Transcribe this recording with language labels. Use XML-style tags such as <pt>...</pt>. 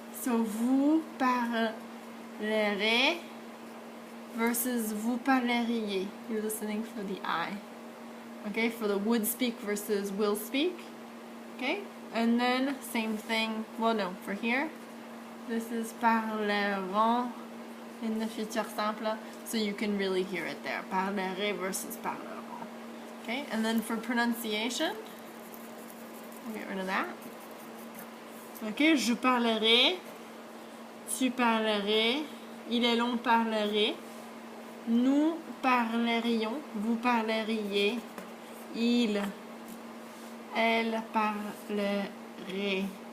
<fr>So vous parlerez versus vous parleriez.</fr> <en>You're listening for the I. Okay, for the would speak versus will speak. Okay, and then same thing. Well, no, for here, this is parleront in the futur simple, so you can really hear it there. Parlerai versus parleront. Okay, and then for pronunciation, we'll get rid of that.</en> <fr>Ok, je parlerai, tu parlerais, il est long parlerait, nous parlerions, vous parleriez, il, elle parlerait.</fr>